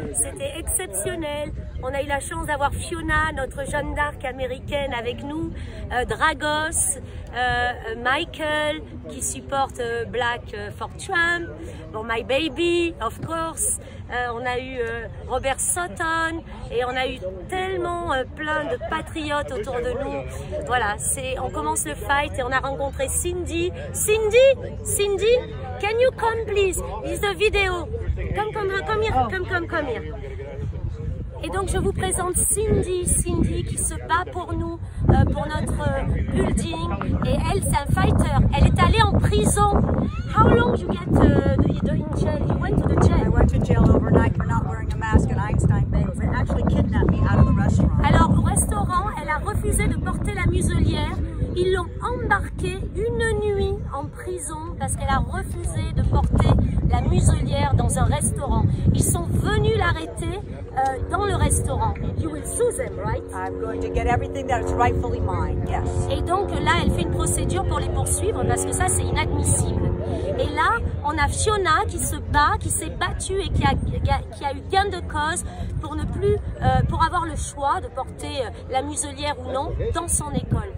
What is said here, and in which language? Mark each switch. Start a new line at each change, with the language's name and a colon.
French: C'était exceptionnel. On a eu la chance d'avoir Fiona, notre Jeanne d'Arc américaine avec nous, Dragos, Michael qui supporte Black for Trump, bon,
English: My Baby, of course.
French: On a eu Robert Sutton et on a eu tellement plein de patriotes autour de nous. Voilà, on commence le fight et on a rencontré Cindy.
English: Cindy, can you come please? It's the video. Come here.
French: Et donc je vous présente Cindy qui se bat pour nous, pour notre building. Et elle, c'est un fighter. Elle est allée en prison.
English: How long you get in jail? You went to the jail. I went to jail overnight for not wearing a mask at Einstein Bagels. They actually kidnapped me out of the restaurant.
French: Alors au restaurant, elle a refusé de porter la muselière. Ils l'ont embarquée une nuit en prison parce qu'elle a refusé de porter la muselière dans un restaurant. Ils sont venus l'arrêter dans le restaurant.
English: You will sue them, right? I'm going to get everything that is rightfully mine, yes.
French: Et donc là, elle fait une procédure pour les poursuivre parce que ça, c'est inadmissible. Et là, on a Fiona qui se bat, qui s'est battue et qui a eu gain de cause pour ne plus, pour avoir le choix de porter la muselière ou non dans son école.